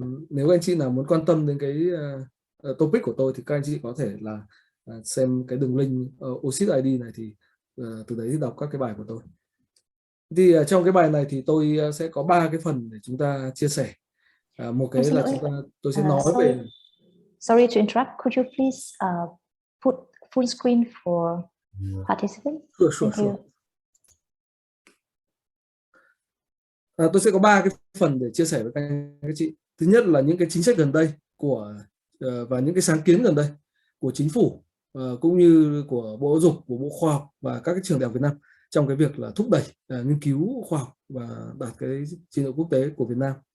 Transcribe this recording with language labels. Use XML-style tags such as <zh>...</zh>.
<vi>Nếu anh chị nào muốn quan tâm đến cái topic của tôi thì các anh chị có thể là xem cái đường link OSIT ID này, thì từ đấy thì đọc các cái bài của tôi. Thì trong cái bài này thì tôi sẽ có 3 cái phần để chúng ta chia sẻ. Một cái là tôi sẽ nói về.</vi> <en>Sorry to interrupt. Could you please put full screen for participants? Sure.</en> <vi>Tôi sẽ có 3 cái phần để chia sẻ với các anh các chị. Thứ nhất là những cái chính sách gần đây và những cái sáng kiến gần đây của chính phủ cũng như của Bộ Giáo dục, của Bộ Khoa học và các cái trường đại học Việt Nam trong cái việc là thúc đẩy nghiên cứu khoa học và đạt cái trình độ quốc tế của Việt Nam.</vi>